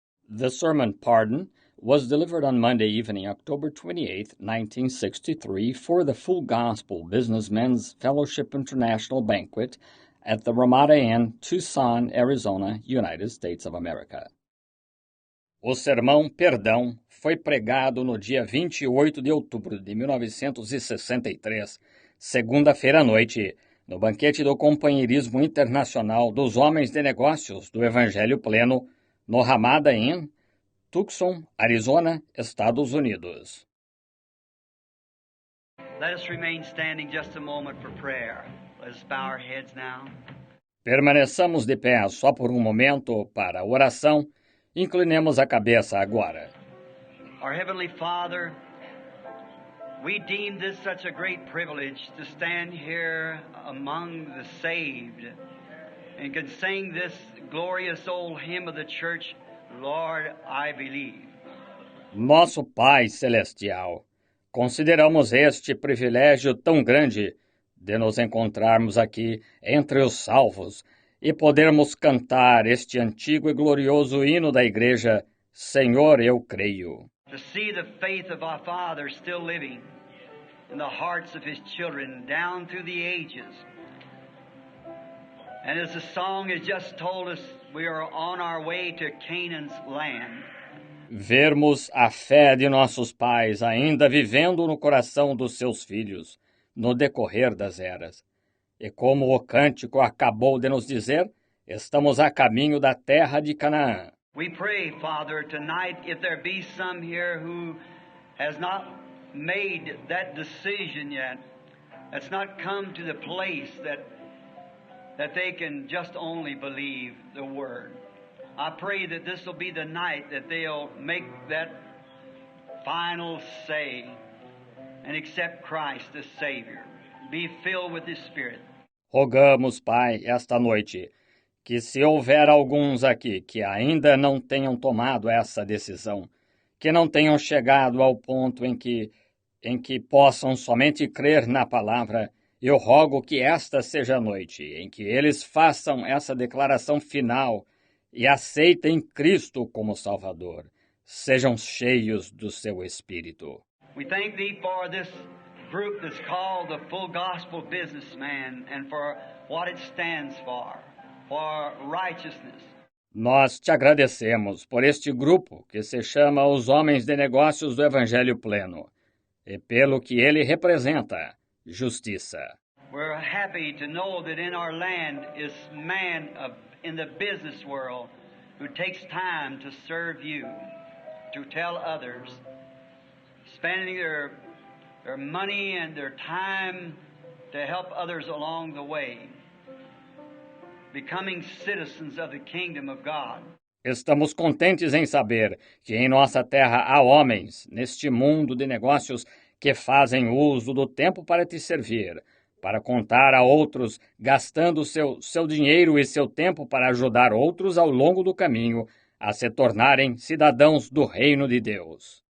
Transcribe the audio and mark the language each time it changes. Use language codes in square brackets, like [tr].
[en] The sermon Pardon was delivered on Monday evening, October 28, 1963, for the Full Gospel Businessmen's Fellowship International Banquet at the Ramada Inn, Tucson, Arizona, United States of America. [pt] O sermão Perdão foi pregado no dia 28 de outubro de 1963, segunda-feira à noite, no banquete do Companheirismo Internacional dos Homens de Negócios do Evangelho Pleno, no Ramada Inn, Tucson, Arizona, Estados Unidos. [en] Let us remain standing just a moment for prayer. Let us bow our heads now. [pt] Permaneçamos de pé só por um momento para a oração. Inclinemos a cabeça agora. [en] Our Heavenly Father, we deem this such a great privilege to stand here among the saved and can sing this glorious old hymn of the church, Lord, I believe. [pt] Nosso Pai Celestial, consideramos este privilégio tão grande de nos encontrarmos aqui entre os salvos e podermos cantar este antigo e glorioso hino da Igreja, Senhor, eu creio. [en] To see the faith of our Father still living in the hearts of His children down through the ages. And as the song has just told us, we are on our way to Canaan's land. [pt] Vermos a fé de nossos pais ainda vivendo no coração dos seus filhos, no decorrer das eras. E como o cântico acabou de nos dizer, estamos a caminho da terra de Canaã. [en] We pray, Father, tonight, if there be some here who has not made that decision yet, that's not come to the place that they can just only believe the Word. I pray that this will be the night that they'll make that final say and accept Christ as Savior. Be filled with His Spirit. [pt] Rogamos, Pai, esta noite, que se houver alguns aqui que ainda não tenham tomado essa decisão, que não tenham chegado ao ponto em que possam somente crer na palavra, eu rogo que esta seja a noite em que eles façam essa declaração final e aceitem Cristo como Salvador. Sejam cheios do seu Espírito. [en] We thank Thee for this group that's called the Full Gospel Businessman and for what it stands for righteousness. [pt] Nós te agradecemos por este grupo que se chama os Homens de Negócios do Evangelho Pleno e pelo que ele representa, justiça. [en] We're happy to know that in our land is man in the business world who takes time to serve you, to tell others, spending their money and their time to help others along the way, becoming citizens of the kingdom of God. [pt] Estamos contentes em saber que em nossa terra há homens, neste mundo de negócios, que fazem uso do tempo para te servir, para contar a outros, gastando seu dinheiro e seu tempo para ajudar outros ao longo do caminho a se tornarem cidadãos do reino de Deus.